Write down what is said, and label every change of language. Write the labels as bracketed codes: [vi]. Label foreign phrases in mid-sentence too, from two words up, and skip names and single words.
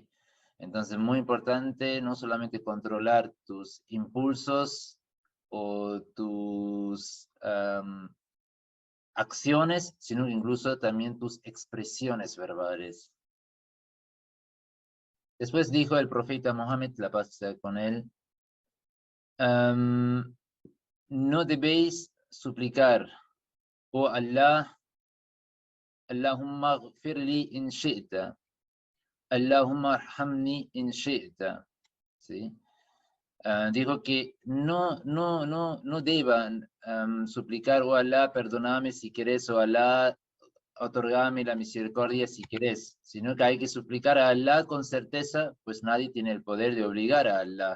[es] Entonces, muy importante no solamente controlar tus impulsos o tus acciones, sino incluso también tus expresiones verbales. Después dijo el profeta Mohammed, la paz sea con él, no debéis suplicar, [ar] oh Allah, اللهم اغفر لي إن شئت، اللهم ارحمني إن شئت. [es] ¿Sí? Dijo que no deban suplicar, oh Allah, perdóname si querés, oh Allah, otorgame la misericordia si querés, sino que hay que suplicar a Allah con certeza, pues nadie tiene el poder de obligar a Allah.